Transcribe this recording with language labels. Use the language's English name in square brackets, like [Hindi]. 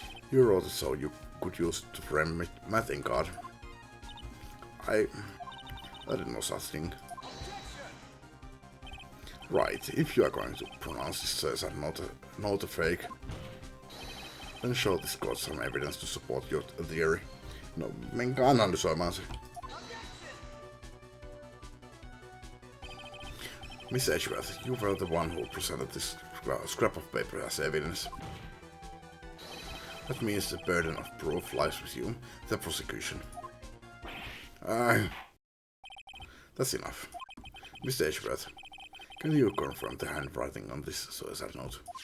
[English] You wrote it so you could use it to frame Matt in God. I didn't know such thing. Right, if you are going to pronounce this suicide note a fake, then show this court some evidence to support your theory. [Finnish] No, menkää analysoimaan se. [English] Miss Edgeworth, you were the one who presented this scrap of paper as evidence. That means the burden of proof lies with you, the prosecution. That's enough. Miss Edgeworth, can you confirm the handwriting on this suicide note?